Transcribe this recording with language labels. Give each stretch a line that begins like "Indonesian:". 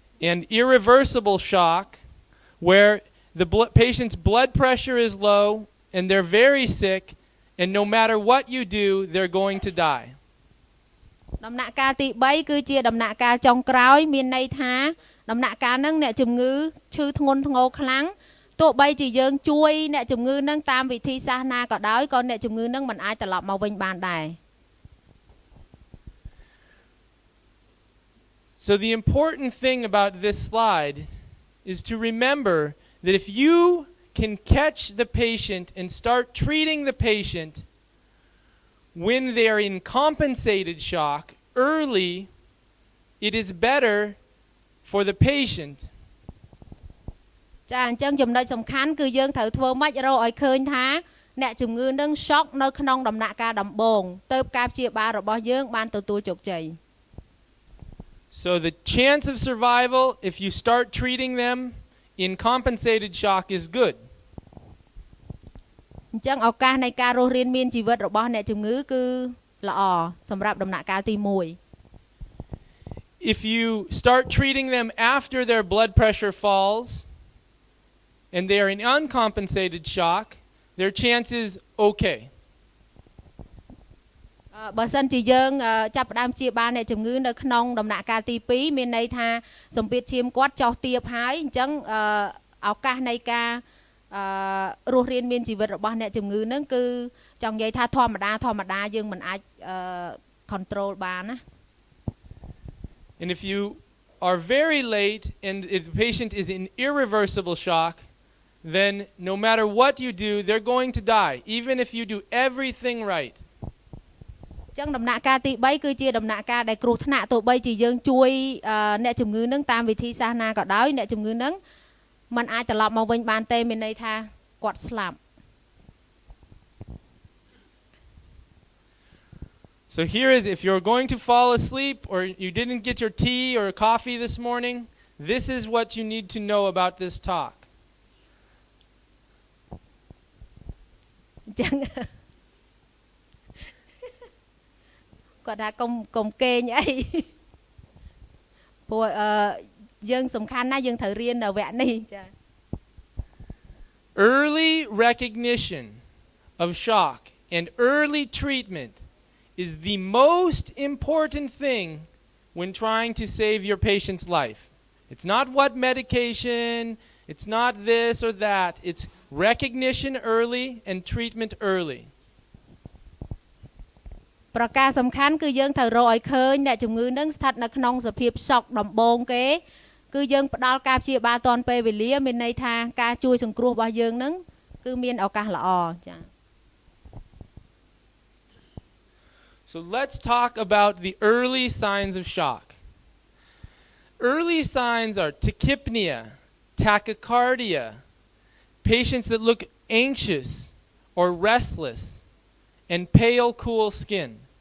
English: And irreversible shock, where the patient's blood pressure is low and they're very sick, and no matter what you do, they're going to die.
Khmer: ដំណាក់កាលទី3គឺជាដំណាក់កាលចុងក្រោយមានន័យថាដំណាក់កាលហ្នឹងអ្នកជំងឺឈឺធ្ងន់ធ្ងរខ្លាំងទោះបីជាយើងជួយអ្នកជំងឺហ្នឹងតាមវិធីសាស្ត្រណាក៏ដោយក៏អ្នកជំងឺហ្នឹងមិនអាចត្រឡប់មកវិញបានដែរ
English: So the important thing about this slide is to remember that if you can catch the patient and start treating the patient when they are in compensated shock early, it is better for the patient.
Khmer: ចាអញ្ចឹងចំណុចសំខាន់គឺយើងត្រូវធ្វើម៉េចរកឲ្យឃើញថាអ្នកជំងឺនឹង shock នៅក្នុងដំណាក់កាលដំបូងទើបការព្យាបាលរបស់យើងបានទទួលជោគជ័យ
English: So the chance of survival if you start treating them in compensated shock is good.
Khmer: អញ្ចឹងឱកាសនៃការរស់រានមានជីវិតរបស់អ្នកជំងឺគឺល្អសម្រាប់ដំណាក់កាលទី1
English: If you start treating them after their blood pressure falls and they are in uncompensated shock, their chance is okay.
Khmer: បើសិនជាយើងចាប់ផ្ដើមព្យាបាលអ្នកជំងឺនៅក្នុងដំណាក់កាលទី2មានន័យថាសម្ពាធឈាមគាត់ចុះទាបហើយអញ្ចឹងឱកាសនៃការរស់រានមានជីវិតរបស់អ្នកជំងឺនឹងគឺចង់និយាយថាធម្មតាយើងមិនអាចcontrol បានណា
English: And if you are very late and if the patient is in irreversible shock, then no matter what you do, they're going to die, even if you do everything right.
Khmer: អញ្ចឹងដំណាក់កាលទី3គឺជាដំណាក់កាលដែលគ្រោះថ្នាក់ទោះបីជាយើងជួយអ្នកជំងឺនឹងតាមវិធីសាស្ត្រណាក៏ដោយអ្នកជំងឺនឹងមិនអាចត្រឡប់មកវិញបានទេមានន័យថាគាត់ស្លាប់
English: So here is if you're going to fall asleep or you didn't get your tea or coffee this morning, this is what you need to know about this talk.
Khmer: អញ្ចឹងគាត់ថាកុំគេងអីព្រោះយើងសំខាន់ណាស់យើងត្រូវរៀននៅវគ្គនេះចា
English: Early recognition of shock and early treatment is the most important thing when trying to save your patient's life. It's not what medication, it's not this or that, it's recognition early and treatment early.
Khmer: ប្រការសំខាន់គឺយើងត្រូវរកឲ្យឃើញអ្នកជំងឺនឹងស្ថិតនៅក្នុងសភាពសោកដំបូងគេគឺយើងផ្ដល់ការព្យាបាលទាន់ពេលវេលាមានន័យថាការជួយសង្គ្រោះរបស់យើងនឹងគឺមានឱកាសល្អចា
English: So let's talk about the early signs of shock. Early signs are tachypnea, tachycardia, patients that look anxious or restless, and pale, cool skin.